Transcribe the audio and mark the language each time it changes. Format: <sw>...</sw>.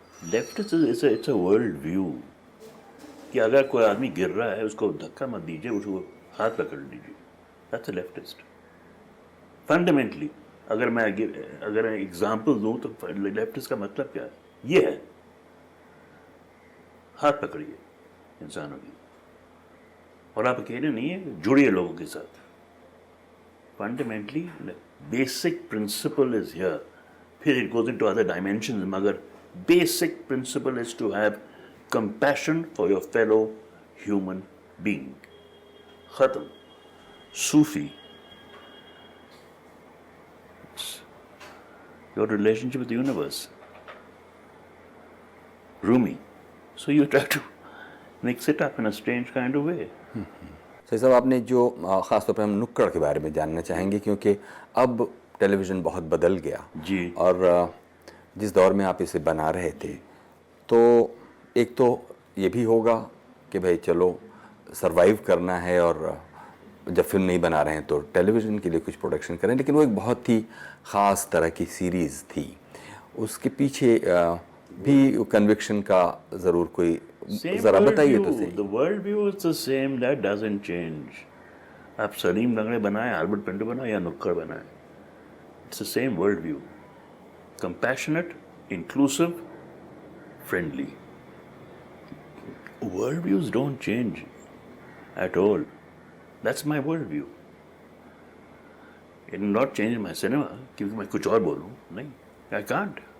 <en>Leftist is it's a world view.</en> <hi>कि अगर कोई आदमी गिर रहा है, उसको धक्का मत दीजिए, उसको हाथ पकड़ लीजिए.</hi> <en>That's a leftist. Fundamentally,</en> <hi>अगर एग्जाम्पल दूँ तो लेफ्टिस्ट का मतलब क्या है? ये है, हाथ पकड़िए इंसानों की, और आप अकेले नहीं है, जुड़िए लोगों के साथ.</hi> <en>Fundamentally, basic principle is here.</en> <hi>फिर</hi> <en>it goes into other dimensions,</en> <hi>मगर</hi> <en>basic principle is to have compassion for your fellow human being.</en> <hi>Khatam.</hi> <en>Sufi. It's your relationship with the universe. Rumi. So you try to mix it up in a strange kind of way.</en> <hi>सही साहब, आपने जो ख़ास तौर पर हम नुक्कड़ के बारे में जानना चाहेंगे, क्योंकि अब टेलीविज़न बहुत बदल गया जी. और जिस दौर में आप इसे बना रहे थे, तो एक तो ये भी होगा कि भाई चलो सरवाइव करना है, और जब फिल्म नहीं बना रहे हैं तो टेलीविज़न के लिए कुछ प्रोडक्शन करें, लेकिन वो एक बहुत ही ख़ास तरह की सीरीज़ थी. उसके पीछे भी कन्विक्शन का ज़रूर कोई ज़रा बताइए तो सही.</hi> <en>The world view is the same, that doesn't change.</en> <hi>आप सलीम लंगड़े बनाए, आल्बर्ट पिंटो बनाए या नुक्कड़ बनाए,</hi> <en>it's the same world view. Compassionate, inclusive, friendly. Worldviews don't change at all. That's my worldview. It will not change my cinema</en> <hi>क्योंकि मैं कुछ और बोलूँ. नहीं,</hi> <en>I can't.</en>